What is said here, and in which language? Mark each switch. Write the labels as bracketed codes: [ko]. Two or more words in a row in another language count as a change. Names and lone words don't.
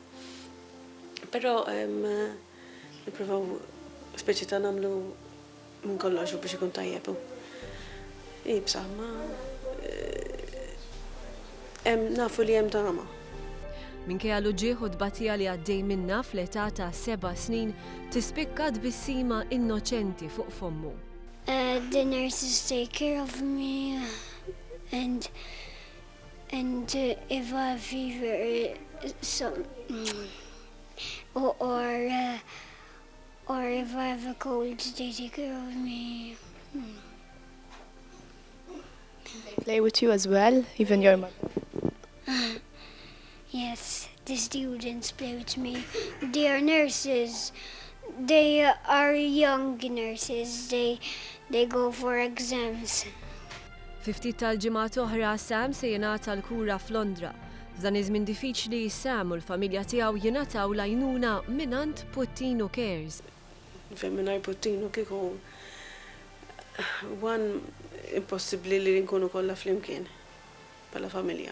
[mt] Però nippruvaw speċi ta' nagħmlu minn kollox biex ikun tajjeb. Ibsa, ma nafu li hemm tama. Minkejja l-ġieħ u dbatija li għaddej minna fl-età ta' 7 snin tispikka tbissima innoċenti fuq fommu. [en] The nurses take care of me and if I have fever or if I have a cold they take care of me. They play with you as well, even your mother? Yes, the students play with me. They are nurses. They are young nurses. They go for exams. [mt] Ftit tal-ġimgħat oħra Sam se jingħata l-kura fl-Londra. F'dan iż-żmien diffiċli Sam u l-familja tiegħu jingħataw l-għajnuna mingħand Puttino Cares. Fejn mingħajr Puttino kieku impossibbli li nkunu kollha flimkien bħala familja.